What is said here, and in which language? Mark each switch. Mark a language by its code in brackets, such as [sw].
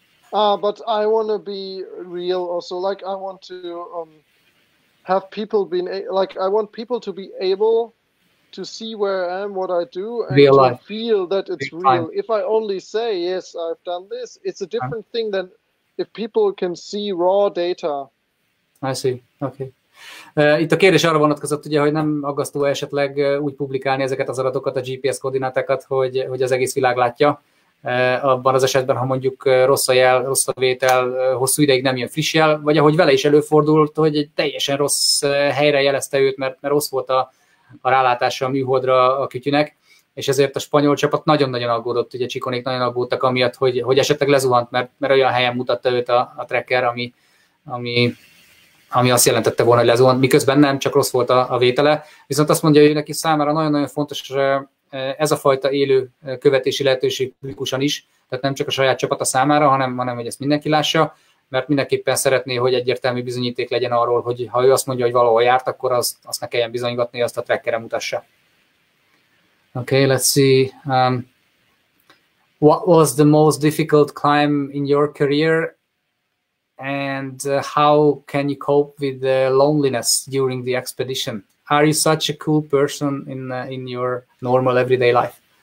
[en] But I want to be real also. Like I want to have people I want people to be able to see where I am, what I do, and Real to life. feel that it's Real real. time. If I only say, yes, I've done this, it's a different thing than if people can see raw data. I see. Okay. [hu] Itt a kérdés arra vonatkozott, ugye, hogy nem aggasztó esetleg úgy publikálni ezeket az adatokat, a GPS koordinátákat, hogy az egész világ látja. Abban az esetben, ha mondjuk rossz a jel, rossz a vétel, hosszú ideig nem jön friss jel, vagy ahogy vele is előfordult, hogy egy teljesen rossz helyre jelezte őt, mert rossz volt a rálátása a műholdra a kütyűnek, és ezért a spanyol csapat nagyon-nagyon aggódott, ugye Csikonék nagyon aggódtak amiatt, hogy esetleg lezuhant, mert olyan helyen mutatta őt a tracker, ami azt jelentette volna, hogy lezuhant, miközben nem, csak rossz volt a vétele. Viszont azt mondja, hogy neki számára nagyon-nagyon fontos ez a fajta élő követési lehetőség publikusan is, tehát nem csak a saját csapata számára, hanem hogy ezt mindenki lássa, mert mindenképpen szeretné, hogy egyértelmű bizonyíték legyen arról, hogy ha ő azt mondja, hogy valahol járt, akkor azt ne kelljen bizonygatni, azt a trackere mutassa. [en] Okay, let's see. What was the most difficult climb in your career? And how can you cope with the loneliness during the expedition? Are you such a cool person in your normal everyday life?